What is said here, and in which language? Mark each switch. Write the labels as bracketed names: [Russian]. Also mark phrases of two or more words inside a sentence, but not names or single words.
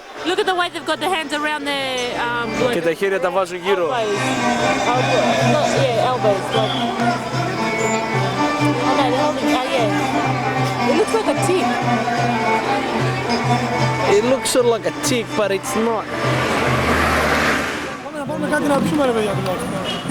[English] Look at the way they've got the hands around their [Greek] Και τα χέρια τα βάζουν γύρω. [English] elbows. Yeah, elbows. Like... Oh no, they're holding. Oh yeah. It looks like a tick. It looks sort of like a tick, but it's not. [Greek] Πάμε να πάρουμε κάτι να πιούμε ρε παιδιά τουλάχιστον.